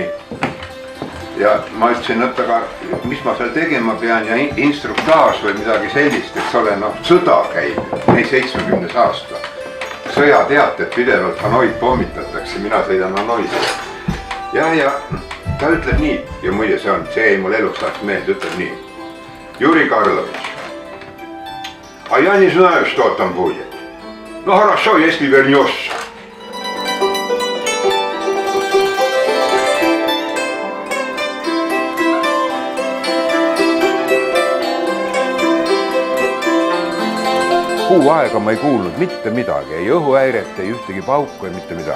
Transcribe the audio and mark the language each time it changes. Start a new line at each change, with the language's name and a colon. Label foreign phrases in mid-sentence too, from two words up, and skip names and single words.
Estonian: Ja ma ütlesin, et aga mis ma seal tegema pean ja instruktaaž või midagi sellist, et see ole, sõda käib, 70. aasta. Sõjateated pidevalt Hanoid pommitatakse, mina sõidan Hanoid. Ja ta ütleb nii, ja muide see jäi mul eluks ajaks meelde, ütleb nii.
Russian: Juri Karlovitš, а я не знаю, что там будет. No хорошо, если вернешься.
Estonian: Kuu aega ma ei kuulnud mitte midagi, ei õhuhäiret, ei ühtegi pauku, ei mitte midagi.